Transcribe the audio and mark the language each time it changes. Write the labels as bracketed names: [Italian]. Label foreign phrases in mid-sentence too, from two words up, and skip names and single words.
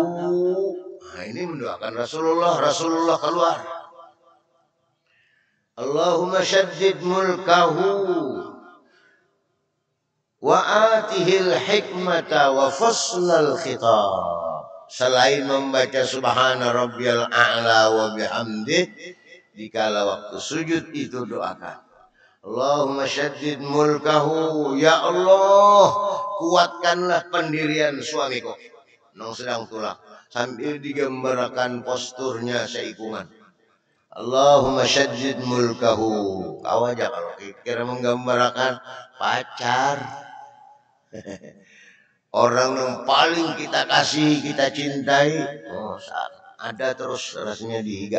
[Banjar] Nah, ini mendoakan Rasulullah. Rasulullah keluar. [Arabic] اللهم شدد ملكه. وآته الحكمة وفصل الخطاب. [Banjar] Selain membaca [Arabic] سبحان ربي الأعلى وبحمده, [Banjar] dikala waktu sujud itu doakan [Arabic] اللهم شدد ملكه, [Banjar] ya Allah kuatkanlah pendirian suamiku nang sedang tulak, sambil digambarkan posturnya seikungan. [Arabic] اللهم شدد ملكه. [Banjar] Kau aja kalau kira menggambarkan pacar, orang yang paling kita kasih, kita cintai, ada terus rasanya dihiga.